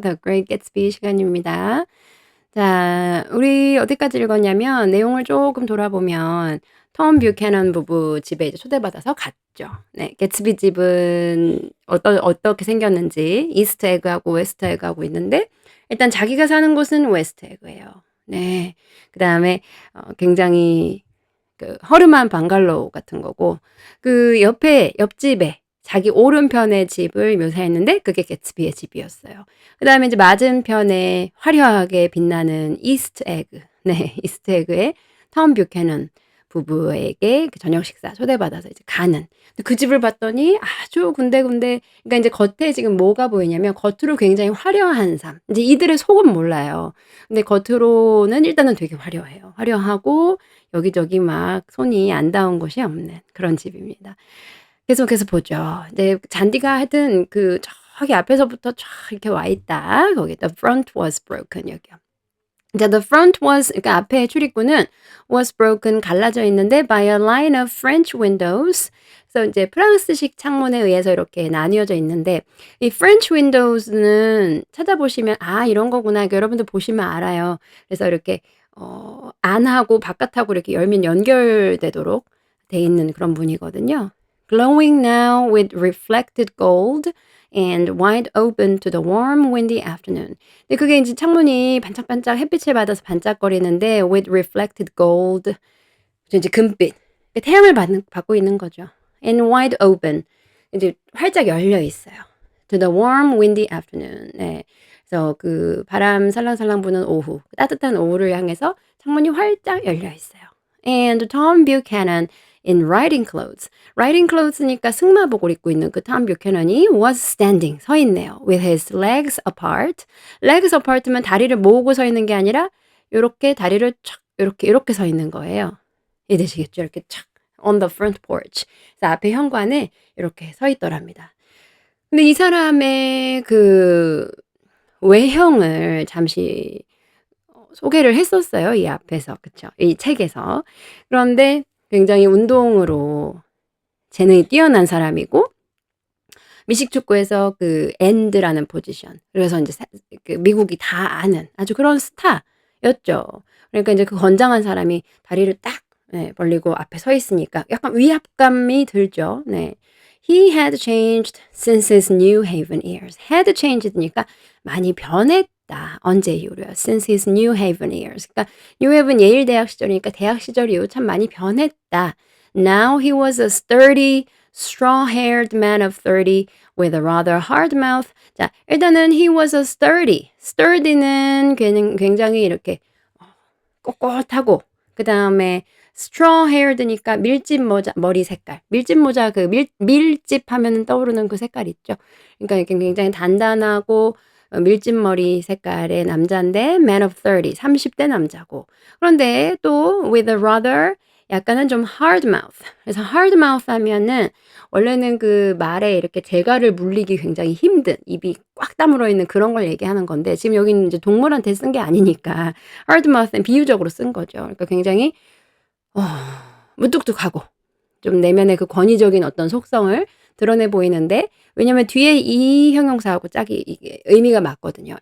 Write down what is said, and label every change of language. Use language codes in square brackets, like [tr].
[ko] The Great Gatsby 시간입니다. 자, 우리 어디까지 읽었냐면 내용을 조금 돌아보면 톰 뷰캐넌 부부 집에 이제 초대받아서 갔죠. 네, 개츠비 집은 어떻게 생겼는지 이스트 에그하고 웨스트 에그하고 있는데 일단 자기가 사는 곳은 웨스트 에그예요. 네. 그다음에 굉장히 그 허름한 방갈로우 같은 거고 그 옆에 옆집에 자기 오른편의 집을 묘사했는데 그게 개츠비의 집이었어요. 그다음에 이제 맞은편에 화려하게 빛나는 이스트 에그. 네. 이스트 에그의 톰 뷰캐넌 부부에게 그 저녁 식사 초대받아서 이제 가는. 근데 그 집을 봤더니 아주 군데군데 그러니까 인제 겉에 지금 뭐가 보이냐면 겉으로 굉장히 화려한 삶. 인제 이들의 속은 몰라요. 근데 겉으로는 일단은 되게 화려해요. 화려하고 여기저기 막 손이 안 닿은 곳이 없는 그런 집입니다. 계속해서 보죠. 네, 잔디가 하여튼 그 저기 앞에서부터 쫙 이렇게 와 있다. 거기 [en] "The front was broken." [ko] 여기요. 이제 [en] "The front was" [ko] 그러니까 앞에 출입구는 [en] "was broken" [ko] 갈라져 있는데 [en] "by a line of French windows." [ko] 그래서 인제 프랑스식 창문에 의해서 이렇게 나뉘어져 있는데 이 French windows는 찾아보시면 '아 이런 거구나.' 여러분들 보시면 알아요. 그래서 이렇게 안하고 바깥하고 이렇게 열면 연결되도록 돼 있는 그런 문이거든요. [en] Glowing now with reflected gold and wide open to the warm windy afternoon. [ko] 근데 그게 인제 창문이 반짝반짝 햇빛을 받아서 반짝거리는데 [en] with reflected gold [ko] 그죠 이제 금빛. 그 태양을 받고 있는 거죠. [en] and wide open [ko] 이제 활짝 열려 있어요. [en] to the warm windy afternoon. [ko] 네. 그래서 그 바람 살랑살랑 부는 오후, 따뜻한 오후를 향해서 창문이 활짝 열려 있어요. [en] And Tom Buchanan in riding clothes. [ko] riding clothes니까 승마복을 입고 있는 그 톰 뷰캐넌이 [en] was standing [ko] 서 있네요. [en] with his legs apart. [ko] legs apart면 다리를 모으고 서 있는 게 아니라 요렇게 다리를 촥 요렇게 서 있는 거예요. 이해되시겠죠? 이렇게 착 [en] on the front porch. [ko] 그래서 앞에 현관에 이렇게 서 있더랍니다. 근데 이 사람의 그 외형을 잠시 소개를 했었어요, 이 앞에서. 그쵸? 이 책에서. 그런데 굉장히 운동으로 재능이 뛰어난 사람이고 미식축구에서 그 엔드라는 포지션 그래서 인제 그 미국이 다 아는 아주 그런 스타였죠. 그러니까 인제 그 건장한 사람이 다리를 딱 네 벌리고 앞에 서 있으니까 약간 위압감이 들죠. 네. [en] He had changed since his New Haven years. had changed [ko] 니까 많이 변했다. 언제 이후로요? [en] Since his New Haven years. [ko] 그러니까 New Haven 예일 대학 시절이니까 대학 시절 이후 참 많이 변했다. [en] Now he was a sturdy, straw-haired man of 30 with a rather hard mouth. [ko] 자, 일단은 [en] he was a sturdy. [ko] sturdy는 굉장히 이렇게 꼿꼿하고 그다음에 straw-haired니까 밀짚 모자 머리 색깔. 밀짚 모자 그 밀집하면은 떠오르는 그 색깔 있죠. 그러니까 이렇게 굉장히 단단하고 밀짚 머리 색깔의 남잔데 [en] man of 30, [ko] 30대 남자고. 그런데 또 [en] with a rather [ko] 약간은 좀 [en] hard mouth. [ko] 그래서 hard mouth 하면은 원래는 그 말에 이렇게 재갈을 물리기 굉장히 힘든 입이 꽉 다물어 있는 그런 걸 얘기하는 건데 지금 여기는 이제 동물한테 쓴 게 아니니까 hard mouth는 비유적으로 쓴 거죠. 그러니까 굉장히 어 무뚝뚝하고 좀 내면의 그 권위적인 어떤 속성을 드러내 보이는데 왜냐면 뒤에 이 형용사하고 짝이 이게 의미가 맞거든요.